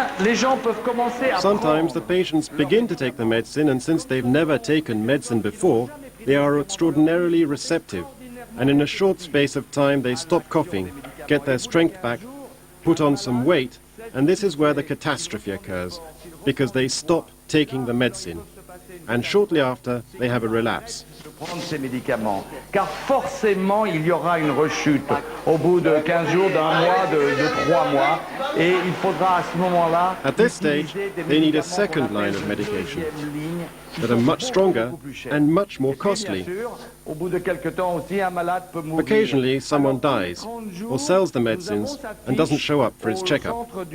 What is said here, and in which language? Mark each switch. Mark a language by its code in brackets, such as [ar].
[en] Sometimes the patients begin to take the medicine, and since they've never taken medicine before, they are extraordinarily receptive. And in a short space of time they stop coughing, get their strength back, put on some weight, and this is where the catastrophe occurs, because they stop taking the medicine. And shortly after, they have a relapse. [fr] Prendre ces médicaments, car forcément il y aura une rechute au bout de 15 jours, d'un mois, de 3 mois, et il faudra à ce moment-là. [en] At this stage, they need a second line of medication that are much stronger and much more costly. Occasionally, someone dies or sells the medicines and doesn't show up for his checkup.